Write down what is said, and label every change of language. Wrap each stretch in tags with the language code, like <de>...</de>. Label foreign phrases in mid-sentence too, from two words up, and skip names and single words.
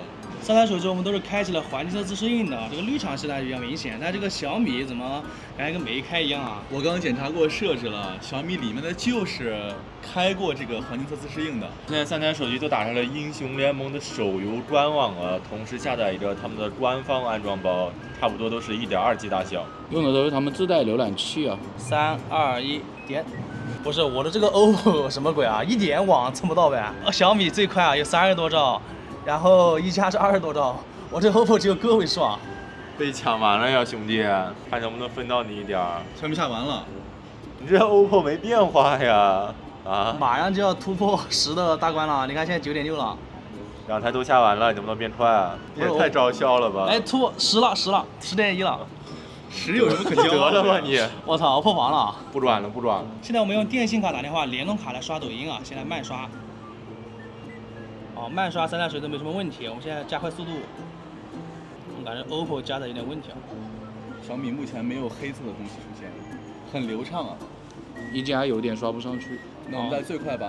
<zh>3 台手機我們都是開啟了環境色自適應的，這個綠廠是比較明顯，但這個小米怎麼感覺跟沒開一樣啊？我剛剛檢查過設置了，小米裡面的就是開過這個環境色自適應的。現在3台手機都打開了英雄聯盟的手遊專網了，同時下載一個他們的官方安裝包，差不多都是1.2G 大小，用的都是他們自帶瀏覽器啊。 3、2、1，點。不是我的這個 OPPO 什麼鬼啊？一點網蹭不到唄。小米最快啊，有30多兆。然後1加是20多兆，我這 OPPO 只有個位數啊！被搶完了呀，兄弟，看能不能分到你一點兒。小米下完了，你這 OPPO 沒變化呀？啊！馬上就要突破10的大關了，你看現在9.6了。兩台都下完了，你能不能变快啊？也太招销了吧！哎，突破10了，10.1了。 10有什麼可骄傲的吗你？我操，我破防了！不轉了，不轉了。現在我們用電信卡打電話，聯通卡來刷抖音啊，先來慢刷。哦，慢刷3台手機都沒什麼問題，我們現在加快速度。我感覺 OPPO 加的有點問題啊。小米目前沒有黑色的東西出現，很流暢啊。 1加有點刷不上去。</zh>